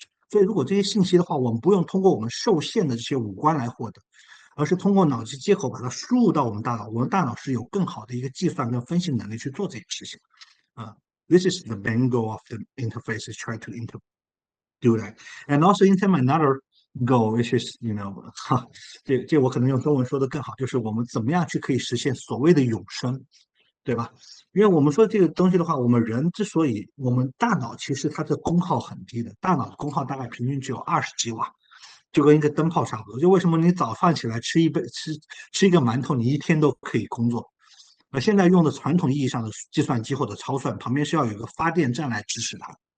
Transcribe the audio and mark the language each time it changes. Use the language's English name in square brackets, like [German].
[Chinese] 所以如果这些信息的话，我们不用通过我们受限的这些五官来获得，而是通过脑机接口把它输入到我们大脑，我们大脑是有更好的一个计算跟分析能力去做这件事情。 [English] This is the main goal of the interface, is try to do that, and also implement another goal, which is [Chinese] 这我可能用中文说的更好，就是我们怎么样去可以实现所谓的永生，对吧？因为我们说这个东西的话，我们人之所以我们大脑其实它的功耗很低的，大脑的功耗大概平均只有20几瓦。就跟一个灯泡差不多。就为什么你早饭起来吃一个馒头，你一天都可以工作？现在用的传统意义上的计算机或者超算，旁边是要有一个发电站来支持它。